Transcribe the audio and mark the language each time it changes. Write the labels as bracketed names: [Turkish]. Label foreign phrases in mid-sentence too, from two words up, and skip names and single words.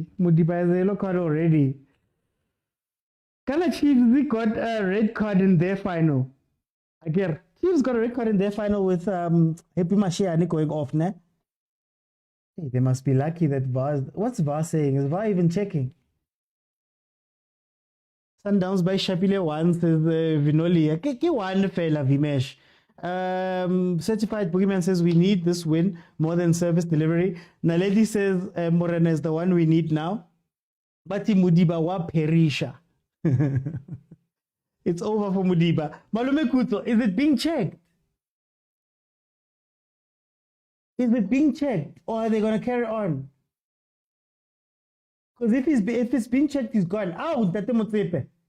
[English] Mudiba has a yellow card already. Ghana Chiefs got a red card in their final. Again, Chiefs got a red card in their final with Happy Mashiani going off, ne? Hey, they must be lucky that VAR. What's VAR saying? Is VAR even checking? Sundowns by Shapile 1 says Vinoli. [Southern Sotho] Ke one fella Vimesh. [English] Certified Boogeyman says we need this win more than service delivery. Naledi says Morena is the one we need now. [Zulu] Bati Mudiba wa perisha. [English] It's over for Mudiba. Malume Kuto, is it being checked? Is it being checked, or are they going to carry on? Because if it's being checked, he's gone. Out, Tate Motsepe.